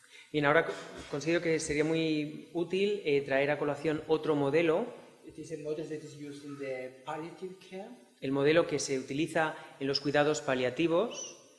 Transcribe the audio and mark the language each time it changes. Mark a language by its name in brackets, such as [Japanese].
[Spanish] Bien, ahora considero que sería muy útil traer a colación otro modelo, [English] It is a model that is used in the palliative care. [Spanish] el modelo que se utiliza en los cuidados paliativos.